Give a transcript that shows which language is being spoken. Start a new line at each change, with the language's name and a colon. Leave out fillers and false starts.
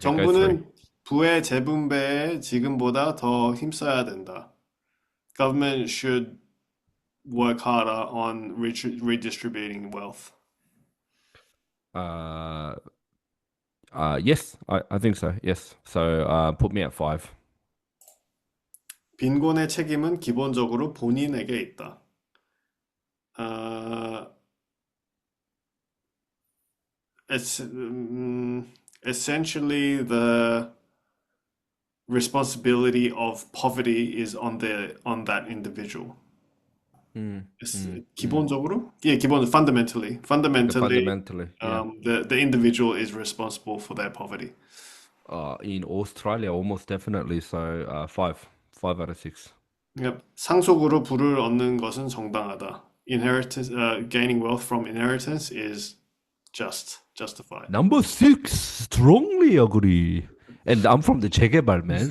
Korean: 정부는 부의 재분배에 지금보다 더 힘써야 된다.
English: Government should work harder on redistributing wealth. Uh, yes, I think so. Yes. So put me at five.
Korean: 빈곤의 책임은 기본적으로 본인에게 있다.
English: Uh, it's essentially the responsibility of poverty is on that individual. Mm, mm, mm.
Korean: 기본적으로?
English: Yeah, Yeah, fundamentally, fundamentally, yeah. the individual is responsible for their poverty. In Australia, almost definitely. So five out of 6. Yep.
Korean: 상속으로 부를 얻는 것은 정당하다.
English: Inheritance, gaining wealth from inheritance is justified. Number six, strongly agree. And I'm from the 재개발, man.